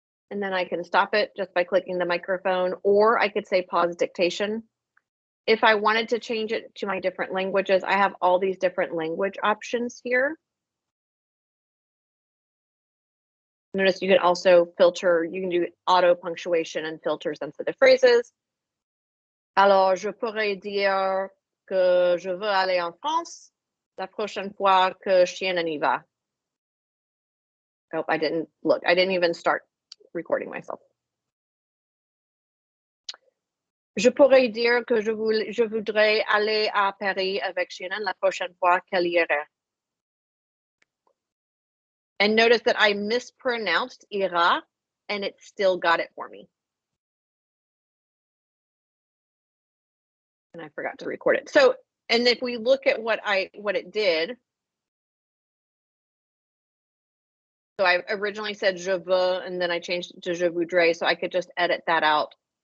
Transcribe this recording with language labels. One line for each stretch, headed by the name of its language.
English: And then I can stop it just by clicking the microphone, or I could say pause dictation. If I wanted to change it to my different languages, I have all these different language options here. Notice you can also filter, you can do auto punctuation and filter sensitive phrases.
French: Alors, je pourrais dire que je veux aller en France la prochaine fois que Shannon y va.
English: Oh, I didn't even start recording myself.
French: Je pourrais dire que je voudrais aller à Paris avec Shannon la prochaine fois qu'elle ira.
English: And notice that I mispronounced ira, and it still got it for me. And I forgot to record it. So, and if we look at what it did, so I originally said
French: je veux,
English: and then I changed it to
French: je voudrais,
English: so I could just edit that out.